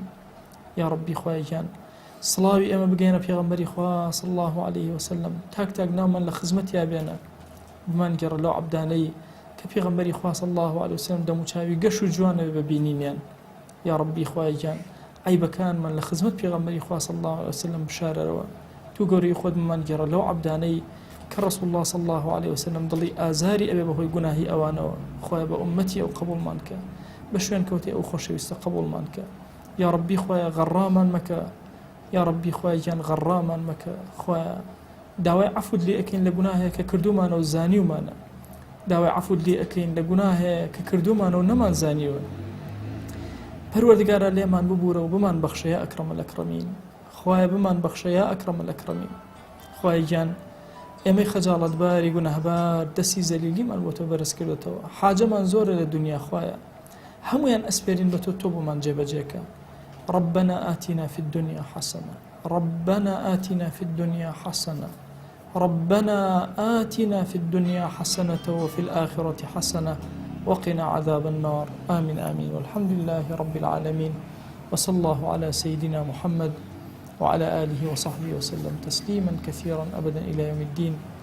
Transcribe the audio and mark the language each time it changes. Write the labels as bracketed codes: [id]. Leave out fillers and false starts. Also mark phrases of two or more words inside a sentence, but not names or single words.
[ckb] یا ربی خوای گیان سڵاوی ئێمە بگەینە پێغەمبەری خوا [ar] صلی الله علیه وسلم، [ckb] تاک تاک ناومان لە خزمەتیا بێنە، بمان گەڕە لەو عەبدانەی کە پێغەمبەری خوا [ar] صلی الله علیه وسلم [ckb] دەموچاوی گەش و جوانە ببینینیان. یا ربی خوای گیان عیبەکانمان لە خزمەت پێغەمبەری خوا [ar] صلی الله علیه وسلم [ckb] بشارەرەوە. تو گەورەی خۆت بمان گەڕە لەو عەبدانەی کە رسول الله [ar] صلی الله علیه وسلم [ckb] دڵی ئازاری ئەبێ بەهۆی گوناهی ئەوانەوە. خوایە بە ئومەتی ئەو قبوڵمان کە، بە شوێن کەوتی ئەو خۆشەویستە قبوڵمان کە. یا ربی خوایە غەڕامان مەکە، یا ربی خوای گیان غەڕامان مەکە. خوایە داوای عەفوت لێ ئەکەین لە گوناهێک کە کردومانە و زانیومانە، داوای عەفوت لێ ئەکەین لە گوناهێک کە کردومانە و نەمان زانیوە. پەروەردگارە لێمان ببوورە و بمان بەخشە [ar] یا ئەکرەم الئەکرەمین. [ckb] خوایە بمان بەخشە [ar] یا ئەکرەم الئەکرەمین. [ckb] خوای گیان ئێمەی خەجاڵەتباری گوناهبار دەستی زەلیلیمان بۆ تۆ بەرز کردوتەوە، حاجەمان زۆرە لە دنیا. خوایە هەمویان ئەسپێرین بە تۆ، تۆ بۆمان جێبەجێکە. [ar] ربنا آتنا في الدنيا حسنة، ربنا آتنا في الدنيا حسنة، ربنا آتنا في الدنيا حسنة وفي الآخرة حسنة وقنا عذاب النار. آمين آمين، والحمد لله رب العالمين، وصلى الله على سيدنا محمد وعلى آله وصحبه وسلم تسليما كثيرا أبدا إلى يوم الدين.